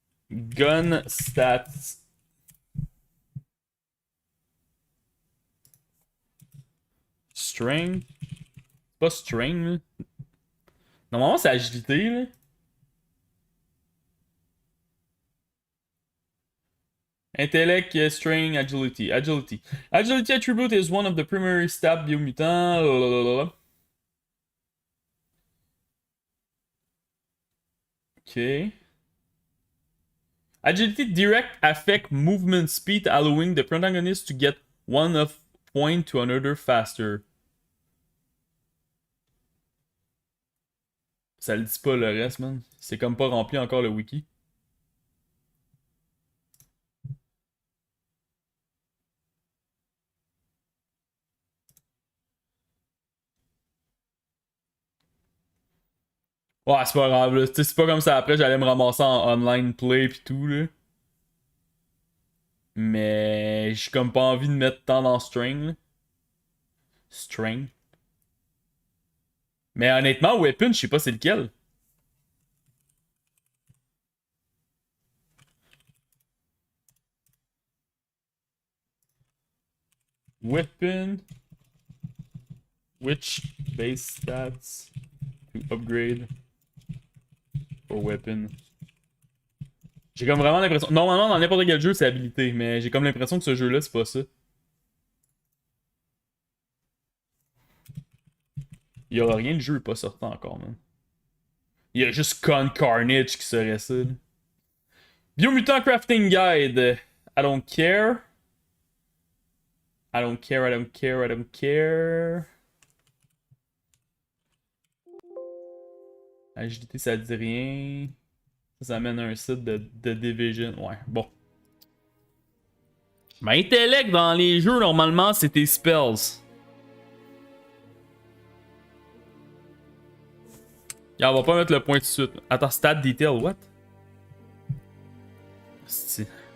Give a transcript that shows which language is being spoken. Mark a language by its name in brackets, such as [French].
[English] Gun stats. [French] Strength. C'est pas strength, là. Normalement, c'est agilité, là. [English] Intellect, strength, agility. Agility. Agility attribute is one of the primary stats biomutant. Lalalala. Ok. Agility direct affect movement speed, allowing the protagonist to get one of point to another faster. [French] Ça le dit pas le reste, man. C'est comme pas rempli encore le wiki. Ouais, c'est pas grave, là. C'est pas comme ça après, j'allais me ramasser en online play pis tout, là. Mais j'ai comme pas envie de mettre tant dans string, là. String. Mais honnêtement, weapon, je sais pas c'est lequel. Weapon. [English] Which base stats to upgrade for weapon? [French] J'ai comme vraiment l'impression. Normalement, dans n'importe quel jeu, c'est habilité, mais j'ai comme l'impression que ce jeu-là, c'est pas ça. Il y aura rien, le jeu est pas sorti encore, man. Il y a juste Con Carnage qui serait ça. Là. [English] Biomutant Crafting Guide. I don't care. I don't care, I don't care, I don't care. [French] Agilité, ça dit rien. Ça amène à un site de Division. Ouais, bon. Mais intellect dans les jeux, normalement, c'est tes spells. On va pas mettre le point tout de suite. Attends, [English] stat detail, what? [French] C'est...